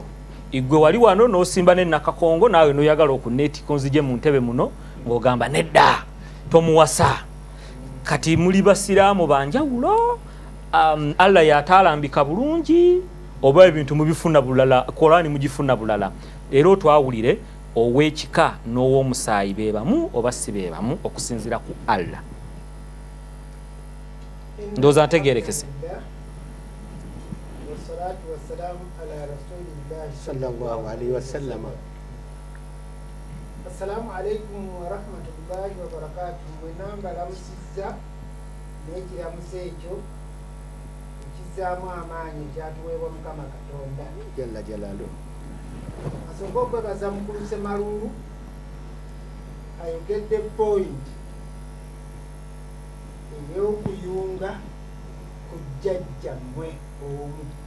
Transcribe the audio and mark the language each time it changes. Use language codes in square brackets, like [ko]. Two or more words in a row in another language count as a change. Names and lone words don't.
[lg] igwe wali wano n'osimba n'ennakakongo naawe n'oyagala okuneetika onzije mu ntebe muno ng'ogamba nedda tomuwasa kati muli basiraamu banjawulo Allah yataalambika bulungi oba ebintu mubifuna bulala Qur'ani mugifuna bulala era otwawulire ow'ekika n'ow'omusaayi beebamu oba si beebamu okusinziira ku Allah ndowooza ntegeerekese [ar] والصلاة والسلام على رسول الله صلى الله عليه وسلم. السلام عليكم ورحمة الله وبركاته. [lg] Bwenamba lamusizza n'ekiramuso ekyo ekizaamu amaanyi ekyatuweebwa Mukama Katonda [ar] جل جلاله. [lg] asooka okwebaza mukulu Ssemalulu ayogedde point ey'okuyunga ku jjajjammwe omu